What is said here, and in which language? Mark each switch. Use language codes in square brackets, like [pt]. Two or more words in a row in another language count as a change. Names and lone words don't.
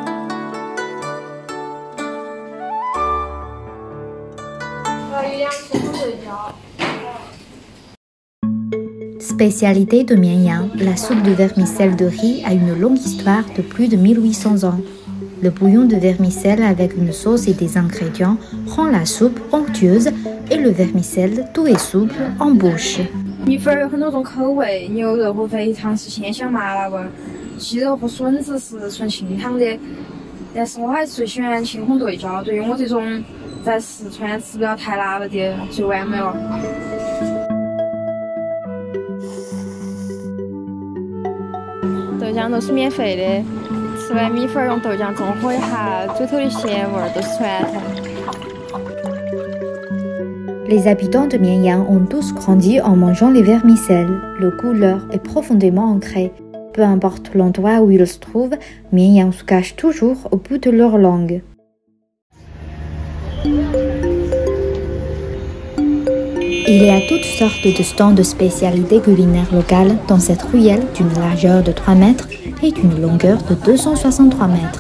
[fr] Spécialité de Mianyang, la soupe de vermicelle de riz a une longue histoire de plus de 1800 ans. Le bouillon de vermicelle avec une sauce et des ingrédients rend la soupe onctueuse et le vermicelle doux et souple en bouche. [zh] 米粉有很多种口味，牛肉和肥肠是鲜香麻辣味，鸡肉和笋子是纯清汤的。但是我还是最喜欢青红对椒，对于我这种在四川吃不了太辣的的最完美了。豆浆都是免费的，吃完米粉用豆浆中和一下，嘴头的咸味都是传统。 [fr] Les habitants de Mianyang ont tous grandi en mangeant les vermicelles. Le goût leur est profondément ancré. Peu importe l'endroit où ils se trouvent, Mianyang se cache toujours au bout de leur langue. Il y a toutes sortes de stands de spécialités culinaires locales dans cette ruelle d'une largeur de 3 mètres et d'une longueur de 263 mètres.